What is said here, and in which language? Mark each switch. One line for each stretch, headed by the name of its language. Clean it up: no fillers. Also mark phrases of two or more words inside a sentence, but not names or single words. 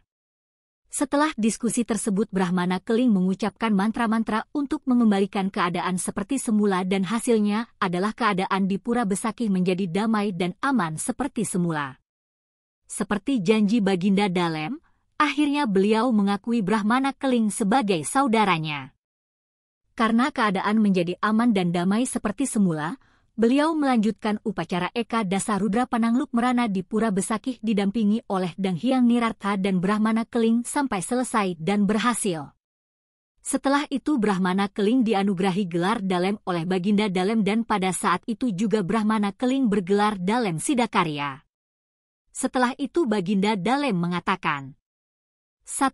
Indonesian: Setelah diskusi tersebut, Brahmana Keling mengucapkan mantra-mantra untuk mengembalikan keadaan seperti semula dan hasilnya adalah keadaan di Pura Besakih menjadi damai dan aman seperti semula. Seperti janji Baginda Dalem, akhirnya beliau mengakui Brahmana Keling sebagai saudaranya. Karena keadaan menjadi aman dan damai seperti semula, beliau melanjutkan upacara Eka Dasa Rudra Panangluk Merana di Pura Besakih didampingi oleh Dang Hyang Nirartha dan Brahmana Keling sampai selesai dan berhasil. Setelah itu Brahmana Keling dianugerahi gelar Dalem oleh Baginda Dalem dan pada saat itu juga Brahmana Keling bergelar Dalem Sidakarya. Setelah itu Baginda Dalem mengatakan, 1.